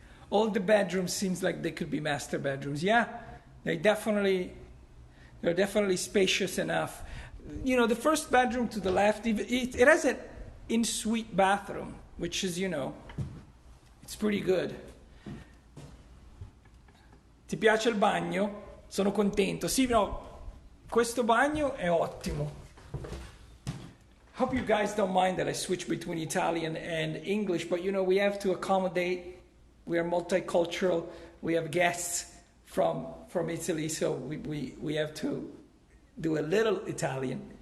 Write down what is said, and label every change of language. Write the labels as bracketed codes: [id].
[en] All the bedrooms seems like they could be master bedrooms. Yeah, they're definitely spacious enough. The first bedroom to the left, it has an in-suite bathroom, which is, it's pretty good. [it] Ti piace il bagno? Sono contento. Sì, no, questo bagno è ottimo. [en] Hope you guys don't mind that I switch between Italian and English, but we have to accommodate. We are multicultural. We have guests from Italy, so we have to do a little Italian.